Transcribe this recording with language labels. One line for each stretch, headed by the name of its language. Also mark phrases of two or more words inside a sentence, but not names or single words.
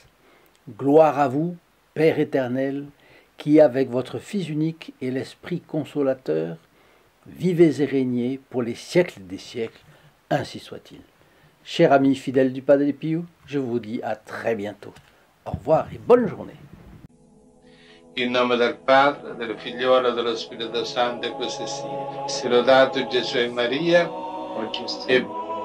French: Gloire à vous, Père éternel, qui avec votre Fils unique et l'Esprit consolateur, vivez et régnez pour les siècles des siècles, ainsi soit-il. Chers amis fidèles du Padre Pio, je vous dis à très bientôt. Au revoir et bonne journée.
Italian: In nome del Padre, del Figliolo e dello Spirito Santo, e così sia. Sia lodato Gesù e Maria, e